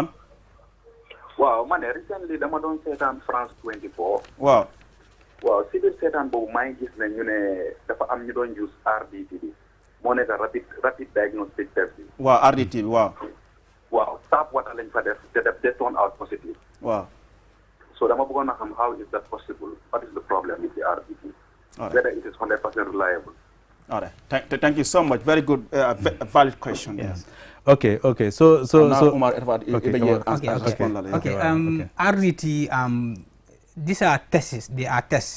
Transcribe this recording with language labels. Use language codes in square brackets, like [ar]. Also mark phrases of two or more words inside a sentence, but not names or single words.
[wo] waaw man de recently dama doon seetaan France 24. waaw. waaw si biir seetaan boobu maa ngi gis ne ñu ne dafa am ñu doon use RDT bi moo nekk [en] rapid diagnostic test [wo] bi. waaw RDT bi waaw. waaw [en] tap water [wo] lañ fa def te def [en] turn out positive. [wo] waaw. [en] so [wo] dama bëggoon a xam [en] how is that possible? What is the problem with the RDT? Whether it is 100% reliable. All right. Thank you so much. Very good, valid question. Yes. Okay. So Umar, RDT. These are tests. They are tests.